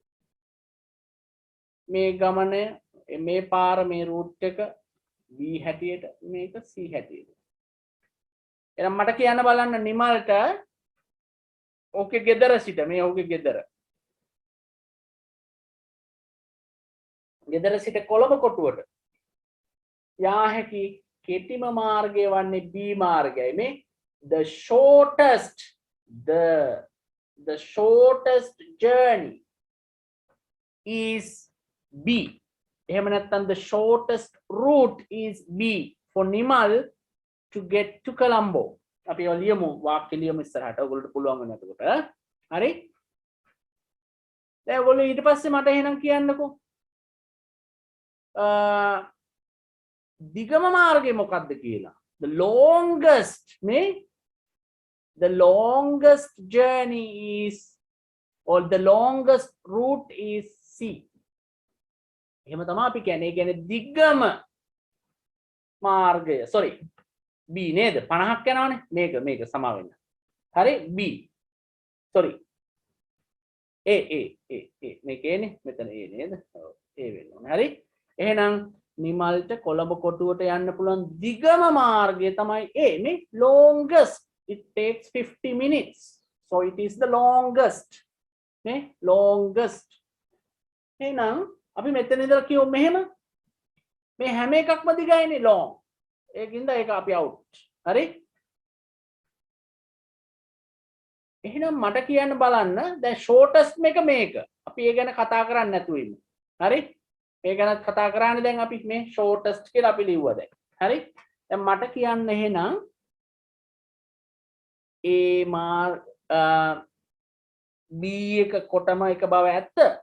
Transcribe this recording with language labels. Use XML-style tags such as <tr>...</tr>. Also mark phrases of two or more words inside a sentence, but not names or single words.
<si>මේ ගමන මේ පාර මේ රූට් එක B හැටියට මේක C හැටියට එහෙනම් මට කියන්න බලන්න නිමල්ට ඕකේ ගෙදර සිට මේ ඕකේ ගෙදර සිට කොළඹ කොටුවට යා හැකි කෙටිම මාර්ගය වන්නේ B මාර්ගයයි මේ</si> <en>the shortest journey is B</en> <si>එහෙම නැත්නම්</si> <en>the shortest route is B for Nimal to get to Colombo</en> <si>අපි ලියමු වාක්‍ය ලියමු ඉස්සරහට ඔයගොල්ලෝ පුළුවන් වෙන එතකොට හරි දැන් ඔයගොල්ලෝ ඊට පස්සේ මට එහෙනම් කියන්නකෝ දිගම මාර්ගය මොකක්ද කියලා</si> <en>the longest journey is or the longest route is C</en> <si>එහෙම තමයි අපි කියන්නේ ඒ කියන්නේ දිගම මාර්ගය sorry B නේද 50ක් යනවනේ මේක සමා වෙන්න හරි B sorry A මේක A නේ මෙතන A නේද ඔව් A වෙන්න ඕනේ හරි එහෙනම් නිමල්ට කොළඹ කොටුවට යන්න පුළුවන් දිගම මාර්ගය තමයි A මේ</si> <en>longest it takes 50 minutes so it is the longest</en> <si>නේ longest එහෙනම් අපි මෙතන ඉඳලා කියමු මෙහෙම මේ හැම එකක්ම දිගයිනේ long ඒකින්ද ඒක අපි out හරි එහෙනම් මට කියන්න බලන්න දැන් shortest මේක අපි ඒ ගැන කතා කරන්නේ නැතුව ඉමු හරි මේ ගැන කතා කරන්නේ දැන් අපි මේ shortest කියලා අපි ලිව්වා දැන් හරි දැන් මට කියන්න එහෙනම් B එක කොටම එක බව ඇත්ත</si>